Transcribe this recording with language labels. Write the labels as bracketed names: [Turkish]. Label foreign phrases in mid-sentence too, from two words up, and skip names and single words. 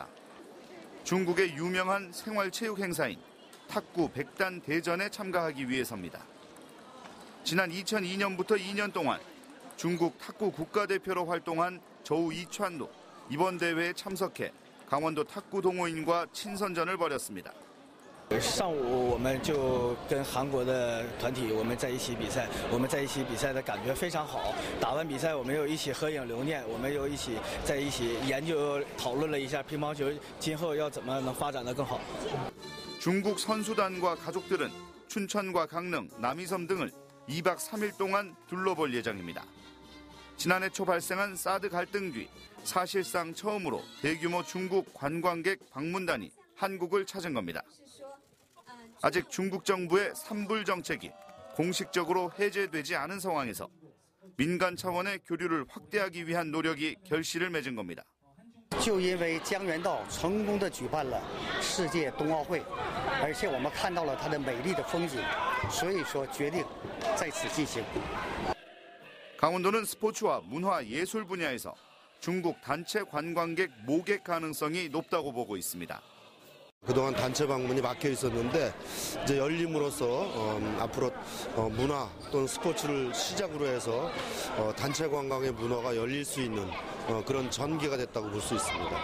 [Korean] 중국의 유명한 생활체육 행사인 탁구 백단대전에 참가하기 위해서입니다. 지난 2002년부터 2년 동안 중국 탁구 국가대표로 활동한 저우 이찬도 이번 대회에 참석해 강원도 탁구 동호인과 친선전을 벌였습니다. [Chinese] 上午我们就跟韩国的团体我们在一起比赛，我们在一起比赛的感觉非常好。打完比赛我们又一起合影留念，我们又一起研究讨论了一下乒乓球今后要怎么能发展得更好。 [Korean] 중국 선수단과 가족들은 춘천과 강릉, 남이섬 등을 2박 3일 동안 둘러볼 예정입니다. 지난해 초 발생한 사드 갈등 뒤 사실상 처음으로 대규모 중국 관광객 방문단이 한국을 찾은 겁니다. 아직 중국 정부의 산불 정책이 공식적으로 해제되지 않은 상황에서 민간 차원의 교류를 확대하기 위한 노력이 결실을 맺은 겁니다. [Chinese] 就因为江原道成功地举办了世界冬奥会，而且我们看到了它的美丽的风景，所以说决定在此进行。 [Korean] 강원도는 스포츠와 문화, 예술 분야에서 중국 단체 관광객 모객 가능성이 높다고 보고 있습니다. 그동안 단체 방문이 막혀 있었는데 이제 열림으로써 앞으로 문화 또는 스포츠를 시작으로 해서 단체 관광의 문화가 열릴 수 있는 그런 전개가 됐다고 볼 수 있습니다.